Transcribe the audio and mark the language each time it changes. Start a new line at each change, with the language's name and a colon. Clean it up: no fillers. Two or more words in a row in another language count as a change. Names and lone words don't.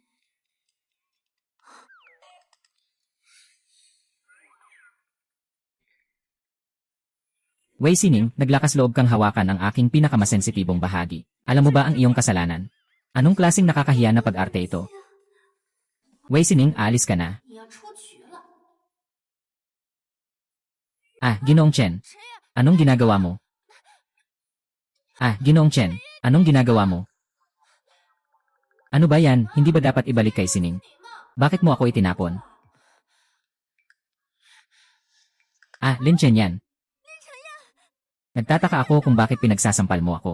Filipino: Wei Sining, naglakas loob kang hawakan ang aking pinakamasensitibong bahagi. Alam mo ba ang iyong kasalanan? Anong klaseng nakakahiya na pag-arte ito? Wei Sining, aalis ka na.
Chinese: 你要出局了。
Filipino: Ginoong Chen.
Chinese: 谁呀？
Filipino: Anong ginagawa mo? Ginoong Chen. Anong ginagawa mo? Ano ba yan, hindi ba dapat ibalik kay Sining? Bakit mo ako itinapon? Lin Chen yan. Nagtataka ako kung bakit pinagsasampal mo ako.